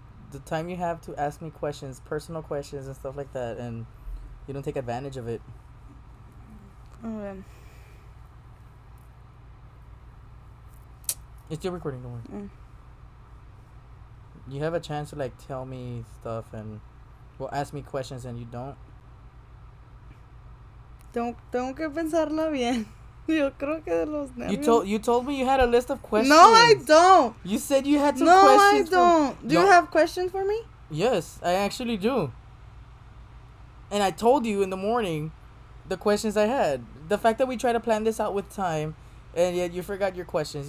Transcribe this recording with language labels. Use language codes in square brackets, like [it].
[en] The time you have to ask me questions, personal questions and stuff like that, and you don't take advantage of it. Okay. It's still recording, don't worry. You have a chance to like tell me stuff and ask me questions, and you don't. [es] Tengo que pensarla bien. Yo creo que de los nervios. [en] You told me you had a list of questions. No, I don't. You said you had some No, questions. I don't. Do you have questions for me? Yes, I actually do. And I told you in the morning the questions I had. The fact that we tried to plan this out with time, and yet you forgot your questions.